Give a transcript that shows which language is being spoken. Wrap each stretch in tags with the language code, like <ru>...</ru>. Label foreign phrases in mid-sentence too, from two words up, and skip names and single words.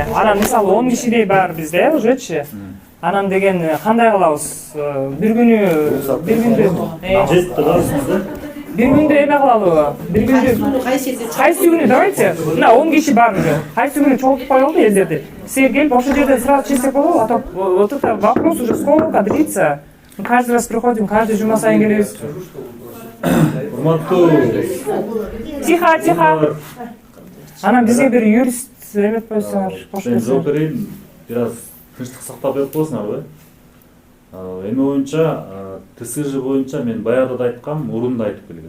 <ky>Анан мисалы 10 кишидей бар бизде ужечи. Анан деген кандай кылабыз? Бир күндө бир күндө эме кылалыбы? Бир күндө кайсы күнү давайте. Мына 10 киши бар уже. Кайсы күнү чогултуп коелу элдерди. Силер келип ошол жерде сразу чечсек болобу?</ky> <ru>А то вот это вопрос уже сколько длится. Мы каждый раз приходим, каждый</ru> <ky>жума сайын келебиз. Урматтуу. Тихо. Анан бизге бир юрист эметип койсоңор, Мен жооп берейин. Бир аз тынчтык сактап берип коесуңарбы? Эме боюнча, ТСЖ боюнча мен баягы да айткам, мурун да айтып келгем.</ky>